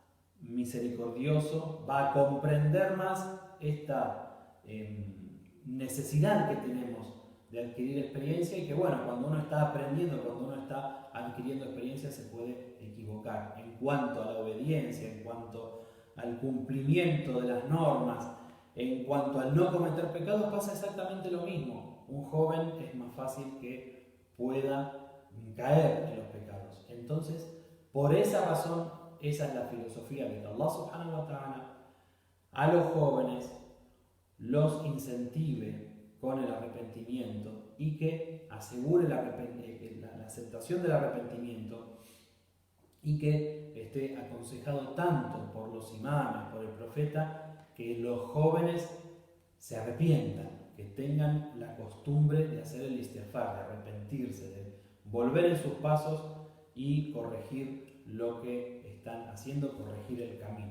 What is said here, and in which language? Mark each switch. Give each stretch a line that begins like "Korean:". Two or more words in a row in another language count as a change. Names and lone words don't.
Spanish: misericordioso, va a comprender más esta necesidad que tenemos de adquirir experiencia, y que bueno, cuando uno está aprendiendo, cuando uno está adquiriendo experiencia, se puede equivocar en cuanto a la obediencia, en cuanto al cumplimiento de las normas, en cuanto al no cometer pecados. Pasa exactamente lo mismo. Un joven es más fácil que pueda caer en los pecados. Entonces, por esa razón, esa es la filosofía de que Allah
Arabic: سبحانه وتعالى
Spanish: a los jóvenes los incentive con el arrepentimiento, y que asegure la aceptación del arrepentimiento, y que esté aconsejado tanto por los imames, por el profeta, que los jóvenes se arrepientan, que tengan la costumbre de hacer el istighfar, de arrepentirse, de volver en sus pasos y corregir lo que están haciendo, corregir el camino.